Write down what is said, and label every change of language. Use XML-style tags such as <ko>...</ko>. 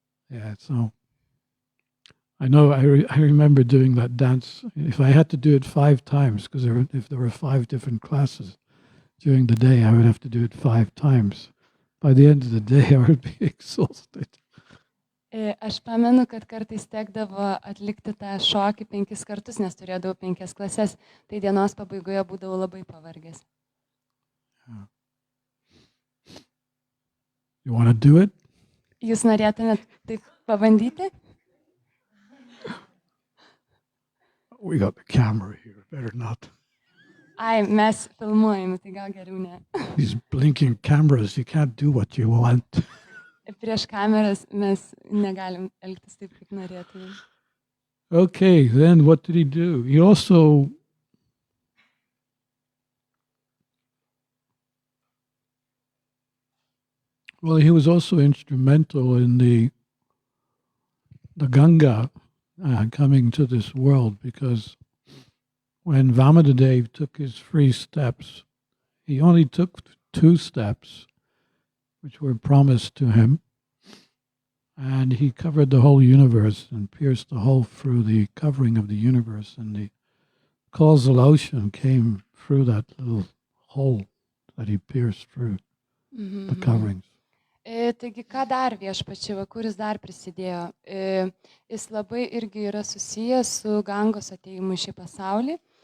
<en>Yeah, so I know I remember doing that dance. If I had to do it 5 times, because if there were 5 different classes during the day, I would have to do it 5 times. By the end of the day, I would be exhausted.</en> <lt>Aš pamenu, kad kartais tekdavo atlikti tą šokį 5 kartus, nes turėdavau 5 klases, tai dienos pabaigoje būdavau labai pavargęs.</lt> <en>Yeah. You want to do it?</en> <lt>Jūs norėtumėt taip pabandyti?</lt> <en>We got the camera here. Better not.</en> <lt>Ai, mes filmuojame, tai gal geriau ne.</lt> <en>These blinking cameras, you can't do what you want.</en> <lt>Prieš kameras mes negalim elgtis taip, kaip norėtumėm.</lt> <en>Okay, then what did he do? He also he was also instrumental in the Ganga coming to this world, because when Vamadeva took his 3 steps, he only took 2 steps, which were promised to him, and he covered the whole universe and pierced the hole through the covering of the universe, and the causal ocean came through that little hole that he pierced through the coverings.</en> <lt>Taigi, ką dar viešpačiai, kuris dar prisidėjo? Jis labai irgi yra susijęs su Gangos atėjimu į šį pasaulį.</lt>